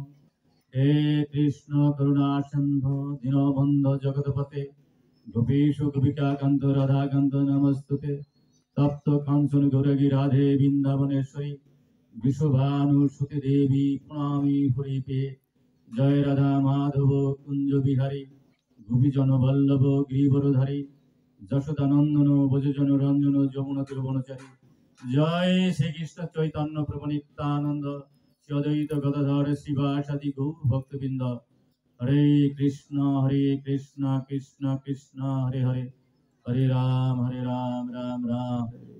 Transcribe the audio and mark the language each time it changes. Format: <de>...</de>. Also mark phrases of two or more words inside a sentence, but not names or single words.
<sa>हे कृष्ण करुणा सिन्धु दीनबन्धु जगत्पते गोपीश गोपिका कांत राधा कांत नमस्तुते तप्त कांचन गौरगी राधे वृंदावनेश्वरी विश्वभानुसुते देवी प्रणामी हरिपे जय राधा माधव कुंज बिहारी गोपीजन वल्लभ गिरिवरधारी যশোদানন্দন ব্রজজন রঞ্জন যমুনা তীরবনচারী জয় শ্রীকৃষ্ণ চৈতন্য প্রভু নিত্যানন্দ শ্রী অদ্বৈত গদাধর শিবাসাদি গৌর ভক্তবৃন্দ হরে কৃষ্ণ কৃষ্ণ কৃষ্ণ হরে হরে হরে রাম রাম রাম হরে হরে।</sa>